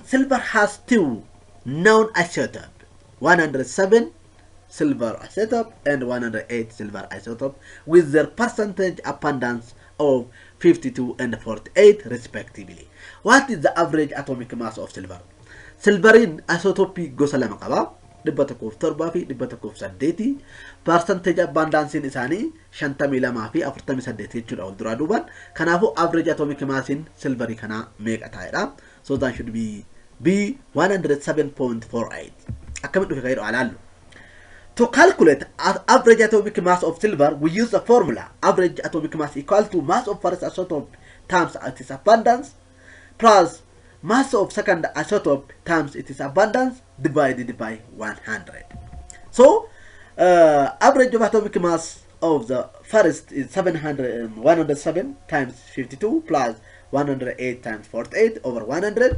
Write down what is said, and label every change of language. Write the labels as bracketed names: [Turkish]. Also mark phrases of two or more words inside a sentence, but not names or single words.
[English] Silver has two known isotopes, 107 silver isotope and 108 silver isotope, with their percentage abundance of 52 and 48 respectively. What is the average atomic mass of silver? [Oromo] Silverin isotope gosa lama qaba. Dhibba tokkoof torbaa fi dhibba tokkoof saddeeti. [English] Percentage abundance [Oromo] isaanii 52 fi 48 jechuudha wal duraa duubaan. Kanaafuu [English] average atomic mass in [Oromo] silverii kana meeqa ta'edha? [English] So that should be B 107.48. [Oromo] Akkamitti dhufe kaa'edha alaallu. [English] To calculate average atomic mass of silver, we use the formula average atomic mass equal to mass of first isotope times its abundance plus mass of second isotope times its abundance divided by 100. So, average of atomic mass of the first is 107 times 52 plus 108 times 48 over 100.